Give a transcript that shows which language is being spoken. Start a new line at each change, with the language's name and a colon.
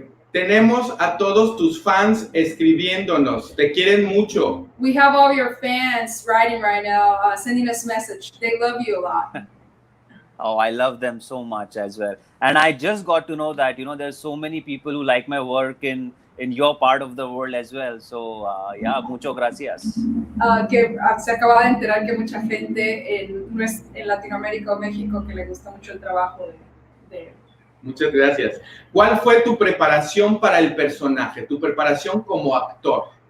Spanish: Tenemos a todos tus fans escribiéndonos. Te quieren mucho.
English: We have all your fans writing right now, sending us message. They love you a lot. Oh, I love them so much as well. And I just got to know that, there's so many people who like my work in your part of the world as well. So, yeah,
Spanish: muchas gracias. Que se acaba de enterar que mucha gente en Latinoamérica o México que le gusta mucho el trabajo de Muchas gracias. ¿Cuál fue tu preparación para el personaje? Tu preparación como actor.